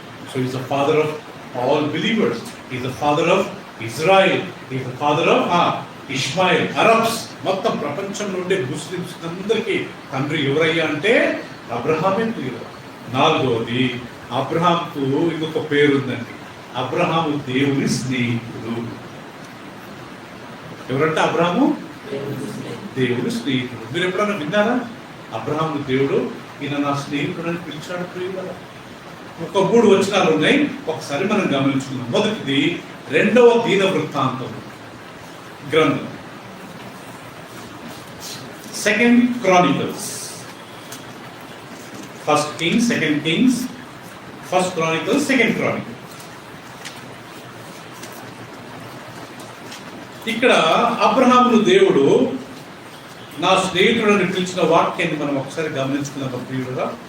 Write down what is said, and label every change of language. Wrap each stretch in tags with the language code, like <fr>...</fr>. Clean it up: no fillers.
<en>So he is the father of all believers. He is the father of Israel. He is the father of Ishmael. Arabs.</en> <te>మొత్తం ప్రపంచంలో ఉండే Muslims అందరికీ తండ్రి ఎవరయ్యా అంటే అబ్రహామే ప్రియులు. నాలుగవది, అబ్రహాంకు ఇంకొక పేరు ఉందండి. అబ్రహాము దేవుని స్నేహితుడు. ఎవరంటే అబ్రహాము దేవుని స్నేహితుడు. మీరు ఎప్పుడన్నా విన్నారా? అబ్రహాము దేవుడు ఈయన నా స్నేహితుడు అని పిలిచాడు ప్రియుల. ఒక 3 వచనాలు ఉన్నాయి, ఒకసారి మనం గమనించుకుందాం. మొదటిది 2వ దీన వృత్తాంతం గ్రంథం, 2nd Chronicles.</te> <en>1st Kings, 2nd Kings, 1st Chronicles, 2nd Chronicles.</en> <te>ఇక్కడ అబ్రహామును దేవుడు నా స్నేహితుడని పిలిచిన వాక్యాన్ని మనం ఒకసారి గమనించుకుందాం ప్రియులుగా.</te>